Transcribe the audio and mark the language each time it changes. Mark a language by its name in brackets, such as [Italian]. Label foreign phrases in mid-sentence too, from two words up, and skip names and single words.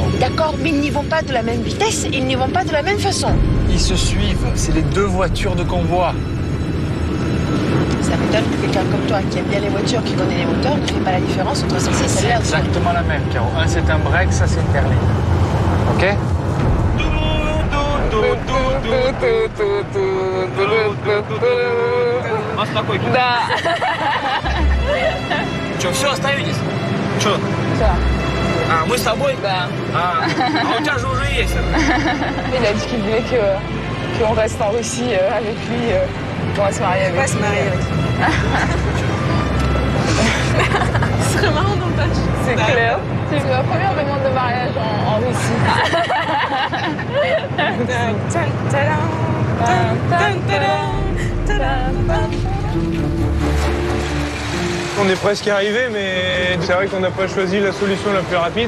[French] D'accord, mais ils n'y vont pas de la même vitesse et ils n'y vont pas de la même façon. Ils se suivent, c'est les deux voitures de convoi. Ça m'étonne que quelqu'un comme toi, qui aime bien les voitures, qui connaît les moteurs, ne fait pas la différence entre celle-ci et celle-là. C'est exactement la même, Caro. Un, c'est un break, ça, c'est une berline. Ok? [Russian] Да. Что, все, остановитесь? Что? Все. А, мы с тобой? Да. А у тебя же уже есть это. [French] Il a dit qu'il voulait qu'on reste en Russie avec lui, qu'on va se marier avec lui. On va se marier avec lui. Ce serait marrant dans le match. C'est clair. C'est ma première demande de mariage en Russie. On est presque arrivé, mais c'est vrai qu'on n'a pas choisi la solution la plus rapide.